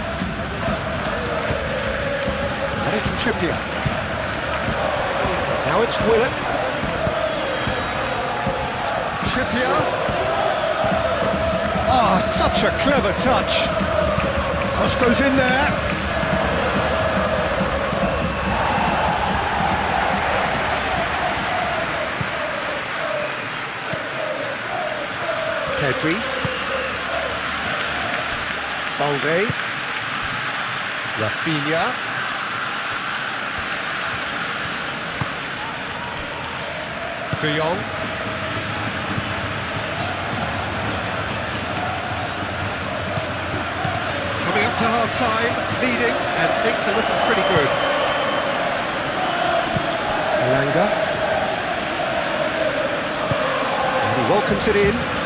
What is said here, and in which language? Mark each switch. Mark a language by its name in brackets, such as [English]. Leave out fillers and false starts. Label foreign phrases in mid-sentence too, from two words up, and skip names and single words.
[English] And it's Trippier. Now it's Willock. Trippier. Ah, such a clever touch. Cross goes in there. Pedri. Balde. Rafinha. De Jong. Coming up to half-time, leading, and things are looking pretty good. Elanga. And he welcomes it in.